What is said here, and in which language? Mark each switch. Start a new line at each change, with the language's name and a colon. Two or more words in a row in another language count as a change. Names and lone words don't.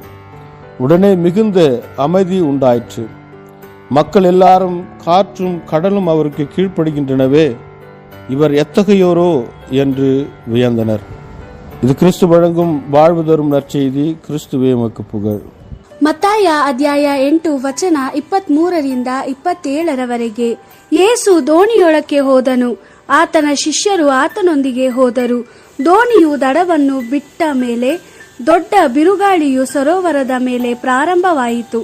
Tamil: உடனே மிகுந்த அமைதி உண்டாயிற்று. மக்கள் எல்லாரும் காற்றும் கடலும் அவருக்கு கீழ்ப்படுகின்றனவே, இவர் எத்தகையோரோ என்று வியந்தனர். இது கிறிஸ்து வழங்கும் வாழ்வு தரும் நற்செய்தி. கிறிஸ்துவே உமக்கு புகழ்.
Kannada: ಮತ್ತಾಯ ಅಧ್ಯಾಯ 8 ವಚನ 23 27 ಯೇಸು ದೋಣಿಯೊಳಕ್ಕೆ ಹೋದನು. ಆತನ ಶಿಷ್ಯರು ಆತನೊಂದಿಗೆ ಹೋದರು. ದೋಣಿಯು ದಡವನ್ನು ಬಿಟ್ಟ ಮೇಲೆ ದೊಡ್ಡ ಬಿರುಗಾಳಿಯು ಸರೋವರದ ಮೇಲೆ ಪ್ರಾರಂಭವಾಯಿತು.